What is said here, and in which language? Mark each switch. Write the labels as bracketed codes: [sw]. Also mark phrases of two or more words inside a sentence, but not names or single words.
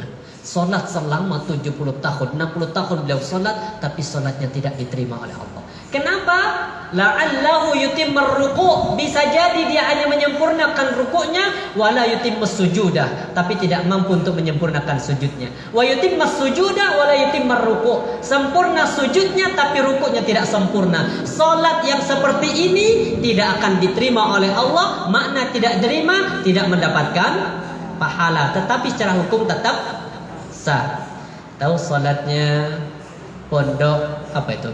[id] Salat selama 70 tahun, 60 tahun beliau salat, tapi salatnya tidak diterima oleh Allah. Kenapa? [ar] لعله يتم الركوع', [id] bisa jadi dia hanya menyempurnakan rukuknya, [ar] ولا يتم السجود, [id] tapi tidak mampu untuk menyempurnakan sujudnya. [ar] ويتم السجود ولا يتم الركوع', [id] sempurna sujudnya tapi rukuknya tidak sempurna. Salat yang seperti ini tidak akan diterima oleh Allah. Makna tidak diterima, tidak mendapatkan pahala, tetapi secara hukum tetap sah. Tahu salatnya pondok apa itu?